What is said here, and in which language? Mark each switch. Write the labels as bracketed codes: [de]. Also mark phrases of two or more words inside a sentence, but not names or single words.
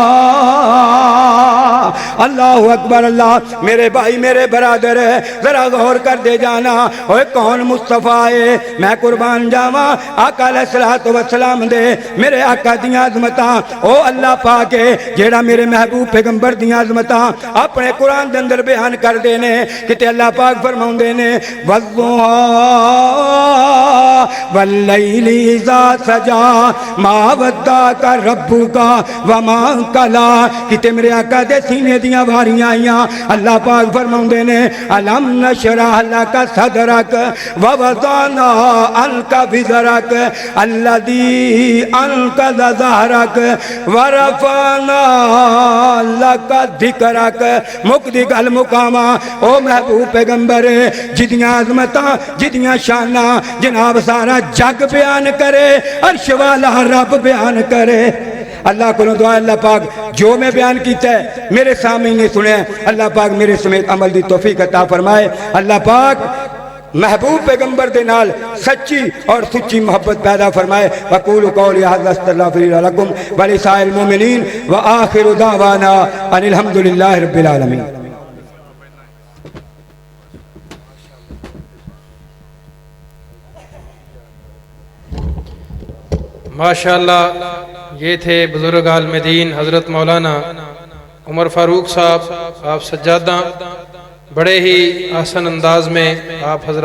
[ar] الله أكبر. [pa] ਅੱਲਾਹ ਮੇਰੇ ਭਾਈ ਮੇਰੇ ਬਰਾਦਰ ਜ਼ਰਾ ਗ਼ੌਰ ਕਰ ਦੇ ਜਾਣਾ, ਓਏ ਕੌਣ ਮੁਸਤਫ਼ਾ ਹੈ, ਮੈਂ ਕੁਰਬਾਨ ਜਾਵਾਂ ਆਕਾ [ar] عليه الصلاة والسلام [pa] ਦੇ, ਮੇਰੇ ਆਕਾ ਦੀਆਂ ਅਜ਼ਮਤਾਂ ਓ ਅੱਲਾਹ ਪਾਕ ਜਿਹੜਾ ਮੇਰੇ ਮਹਿਬੂਬ ਪੈਗ਼ੰਬਰ ਦੀਆਂ ਅਜ਼ਮਤਾਂ ਆਪਣੇ ਕੁਰਾਨ ਦੇ ਅੰਦਰ ਬਿਆਨ ਕਰ ਦੇ ਨੇ, ਕਿਤੇ ਅੱਲਾਹ ਪਾਕ ਫ਼ਰਮਾਉਂਦੇ ਨੇ ਵੱਜ਼ੁਹਾ [ar] والليل إذا سجى ما ودعك ربك وما قلى, [pa] ਕਿਤੇ ਮੇਰੇ ਆਕਾ ਦੇ ਸੀਨੇ ਦੀਆਂ ਵਾਰੀਆਂ ਆਈਆਂ, ਅੱਲਾਹ ਪਾਕ ਫ਼ਰਮਾਉਂਦੇ ਨੇ [ar] ألم نشرح لك صدرك ووضعنا عنك وزرك الذي أنقض ظهرك ورفعنا لك ذكرك. [pa] ਮੁੱਕਦੀ ਗੱਲ ਮੁਕਾਮਾ ਓ ਮਹਿਬੂਬ ਪੈਗ਼ੰਬਰ ਜਿਦੀਆਂ ਅਜ਼ਮਤਾਂ ਜਿਦੀਆਂ ਸ਼ਾਨਾ ਜਨਾਬ ਸਾਰਾ ਜੱਗ ਬਿਆਨ ਕਰੇ, ਅਰਸ਼ ਵਾਲਾ ਰੱਬ ਬਿਆਨ ਕਰੇ। [ur] اللہ کو دعا اللہ پاک جو میں بیان کیا ہے میرے سامنے نے سنے، اللہ پاک میرے سمیت عمل کی توفیق عطا فرمائے. [pa] ਅੱਲਾਹ ਪਾਕ ਮਹਿਬੂਬ ਪੈਗ਼ੰਬਰ ਦੇ ਨਾਲ ਸੱਚੀ ਔਰ ਸੁੱਚੀ ਮੁਹੱਬਤ ਪੈਦਾ ਫ਼ਰਮਾਏ। [ar] وأقول قولي هذا أستغفر الله لكم ولسائر المؤمنين وآخر دعوانا أن الحمد لله رب العالمين. [ur] माशाअल्लाह, یہ تھے بزرگ عالم دین حضرت مولانا عمر فاروق صاحب. آپ سجادہ بڑے ہی آسان انداز میں آپ حضرات